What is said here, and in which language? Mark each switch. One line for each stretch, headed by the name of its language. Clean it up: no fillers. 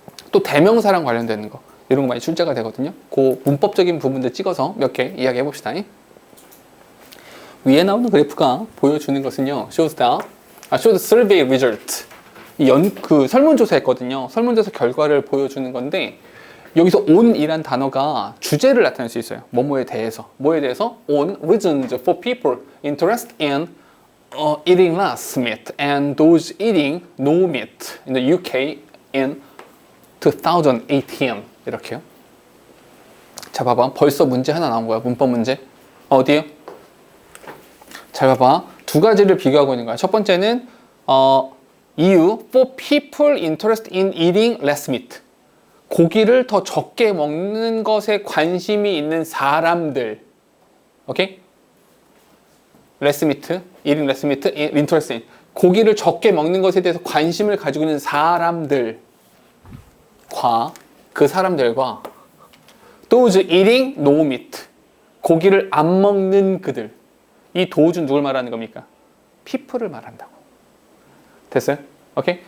Korean: 또 대명사랑 관련되는 거 이런 거 많이 출제가 되거든요. 그 문법적인 부분들 찍어서 몇 개 이야기해 봅시다. 위에 나오는 그래프가 보여주는 것은요,
English: shows survey result.
Korean: 그 설문조사 했거든요. 설문조사 결과를 보여주는 건데, 여기서 on이란 단어가 주제를 나타낼 수 있어요. 뭐뭐에 대해서. 뭐에 대해서?
English: On reasons for people interested in eating less meat and those eating no meat in the UK in 2018.
Korean: 이렇게요. 자, 봐봐. 벌써 문제 하나 나온 거야. 문법 문제. 어디에요? 잘 봐봐. 두 가지를 비교하고 있는 거야. 첫 번째는 이유
English: for people interested in eating less meat.
Korean: 고기를 더 적게 먹는 것에 관심이 있는 사람들. 오케이?
English: less meat, eating less meat, interested in.
Korean: 고기를 적게 먹는 것에 대해서 관심을 가지고 있는 사람들과 그 사람들과
English: those eating no meat.
Korean: 고기를 안 먹는 그들. 이 도우주는 누굴 말하는 겁니까? people을 말한다고. 됐어요? 오케이?